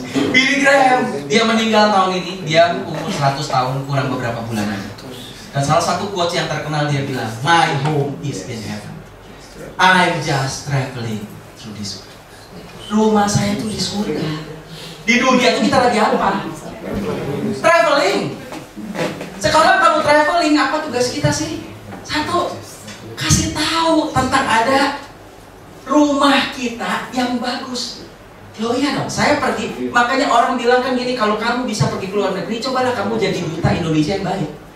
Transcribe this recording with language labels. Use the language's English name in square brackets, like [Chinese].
[Indonesian] Billy Graham, dia meninggal tahun ini. Dia umur 100 tahun kurang beberapa bulan aja. Dan salah satu quote yang terkenal dia bilang, [English] "My home is in heaven. I'm just traveling through this world." [Indonesian] Rumah saya itu di surga. Di dunia itu kita lagi apa? Traveling. Sekarang kalau traveling, apa tugas kita sih? Satu, kasih tahu tentang ada rumah kita yang bagus. Loh iya dong, saya pergi. Makanya orang bilang kan gini, kalau kamu bisa pergi ke luar negeri, cobalah kamu jadi duta Indonesia yang baik.